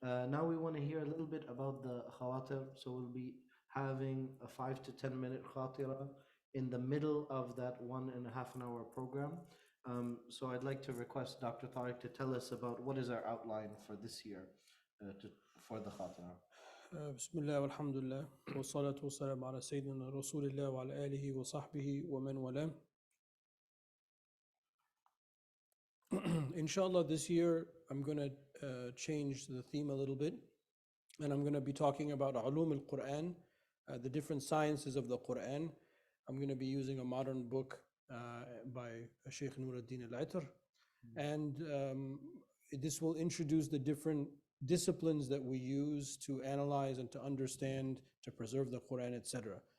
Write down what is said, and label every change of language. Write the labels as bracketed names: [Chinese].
[English] Now we want to hear a little bit about the khawatir. So we'll be having a 5 to 10 minute khatira in the middle of that 1.5 hour program. So I'd like to request Dr. Tariq to tell us about what is our outline for this year for the khatira. [Arabic] بسم الله والحمد لله والصلاة والسلام على سيدنا رسول الله وعلى آله وصحبه ومن والاه. [English] Inshallah, this year I'm going to change the theme a little bit, and I'm going to be talking about ulum al-Quran, the different sciences of the Quran. I'm going to be using a modern book by Sheikh Nuruddin al-Itr, and this will introduce the different disciplines that we use to analyze and to understand, to preserve the Quran, etc.